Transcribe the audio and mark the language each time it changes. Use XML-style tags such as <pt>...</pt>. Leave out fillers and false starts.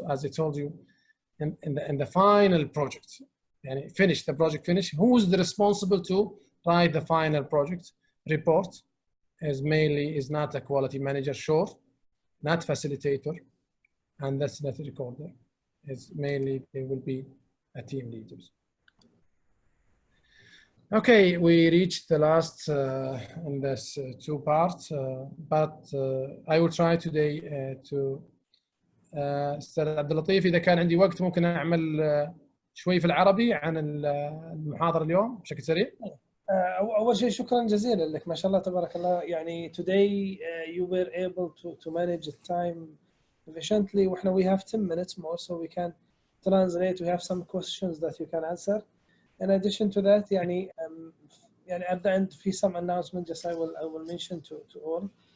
<en>As I told you, in the final project, and finish the project, who is the responsible to write the final project report? Is not a quality manager, sure, not facilitator, and that's not a recorder. It's mainly they will be a team leaders. Okay, we reached the last in this 2 parts, but I will try today to</en> <ar>استاذ عبد اللطيف اذا كان عندي وقت ممكن اعمل شوي في العربي عن المحاضره اليوم بشكل سريع. اول شيء شكرا جزيلا لك، ما شاء الله تبارك الله. يعني</ar> <en>today you were able to manage the time efficiently.</en> <ar>واحنا</ar> <en>we have 10 minutes more so we can translate. We have some questions that you can answer. In addition to that</en> <ar>يعني</ar> <en>at the end</en> <ar>في</ar> <en>some announcement just I will mention to all.</en>